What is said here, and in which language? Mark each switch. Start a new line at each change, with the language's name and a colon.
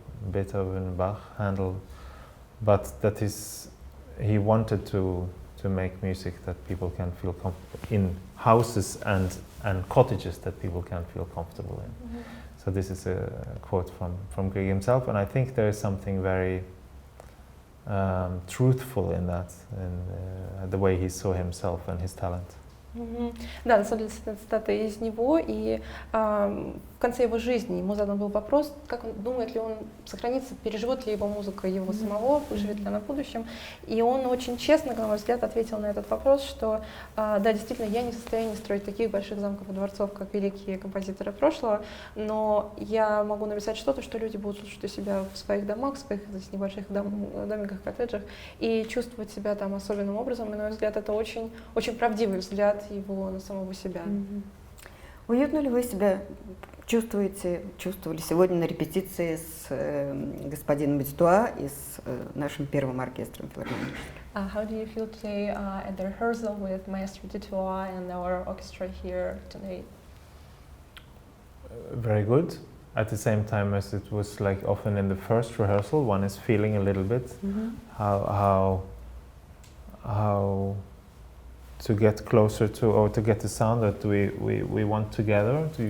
English: Beethoven, Bach, Handel, but that is, he wanted to make music that people can feel in houses and cottages that people can feel comfortable in. Mm-hmm. So this is a quote from Grieg himself, and I think there is something very truthful in that, in the way he saw himself and his talent. Mm-hmm.
Russian: Да, на самом деле, цитата из него, и в конце его жизни ему задан был вопрос, как он думает ли он сохранится, переживет ли его музыка его самого, выживет ли она в будущем. И он очень честно, на мой взгляд, ответил на этот вопрос, что да, действительно, я не в состоянии строить таких больших замков и дворцов, как великие композиторы прошлого, но я могу написать что-то, что люди будут слушать у себя в своих домах, в своих небольших домиках, коттеджах, и чувствовать себя там особенным образом. И, на мой взгляд, это очень, очень правдивый взгляд его на самого себя. Mm-hmm. Уютно ли вы себя чувствовали сегодня на репетиции с господином Ведущая и с нашим первым оркестром филармонии?
English: How do you feel today at the rehearsal with Maestro Vedущая and our orchestra here today? Very good. At the same time as it was like often in the first rehearsal, one is feeling a little bit how to get closer to, or to get the sound that we want together.